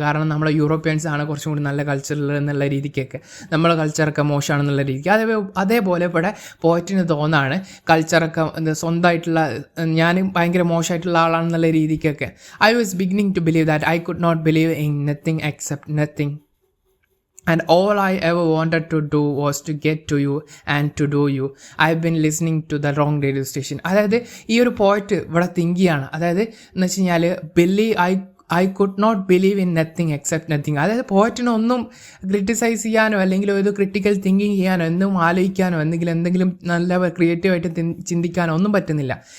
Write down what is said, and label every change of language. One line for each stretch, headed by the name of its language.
Malayalam: കാരണം നമ്മളെ യൂറോപ്യൻസ് ആണ് കുറച്ചും കൂടി നല്ല കൾച്ചറിൽ എന്നുള്ള രീതിക്കൊക്കെ നമ്മളെ കൾച്ചറൊക്കെ മോശമാണെന്നുള്ള രീതിക്ക്. അതേപോലെ ഇവിടെ പോയറ്റിന് തോന്നാണ് കൾച്ചറൊക്കെ സ്വന്തമായിട്ടുള്ള ഞാൻ ഭയങ്കര മോശമായിട്ടുള്ള ആളാണെന്നുള്ള രീതിക്കൊക്കെ.
English: I was beginning to believe that I could not believe in nothing except nothing. And all I ever wanted to do was to get to you and to do you. I've been listening to the wrong radio station.
Malayalam: അതായത് ഈ ഒരു പോയിറ്റ് ഇവിടെ think ചെയ്യാണ്. അതായത് എന്ന് വെച്ച് കഴിഞ്ഞാൽ
English: I could not believe in nothing except nothing.
Malayalam: അതായത് പോയിറ്റിനൊന്നും ക്രിട്ടിസൈസ് ചെയ്യാനോ അല്ലെങ്കിൽ ഒരു ക്രിട്ടിക്കൽ തിങ്കിങ് ചെയ്യാനോ എന്തും ആലോചിക്കാനോ എന്തെങ്കിലും നല്ല ക്രിയേറ്റീവായിട്ട് ചിന്തിക്കാനോ ഒന്നും പറ്റുന്നില്ല.